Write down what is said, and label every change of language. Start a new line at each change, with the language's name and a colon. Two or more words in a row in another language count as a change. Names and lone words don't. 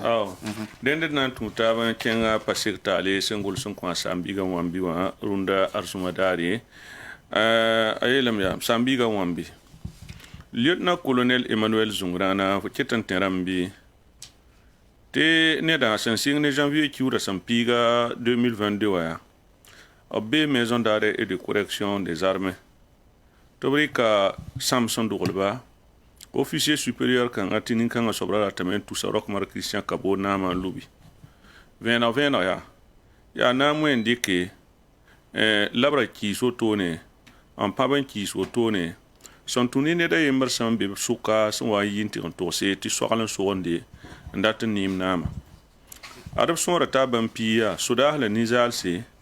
Mossi: dẽnd d na n tũ taab n kẽngã pa sek taale sẽn gʋls n kõ a saam-biigã wãmbi wã rũndã arzũmã daare a yeelame yaa saam-biigã wãmbi
French: lieutenant colonel
Mossi: Emmanuel Zungrana fo ket n tẽ rãmbi tɩ neda sẽn sɩng ne janvier kiuudã sẽn piiga 2022 wã yaa b bee maison d'arrêt et de correction des armées tɩ b rɩka sãmb sẽn doglba
French: officier supérieur
Mossi: kãngã tɩ nin-kãngã soabra ratame n tusa Rockmar Christian Kabo naamã n lubi vẽeneg yaa na n wẽn dɩke la b ra kiis wotone n pãb n kiis wotone sẽn tũ ne ned a yembr sẽn be b sʋka sẽn wa n yɩ n tɩg n togse tɩ soagl n sogende n dat n neem naamã ad b sõora t'a bãmb pii yaa sodaas la ninzaalse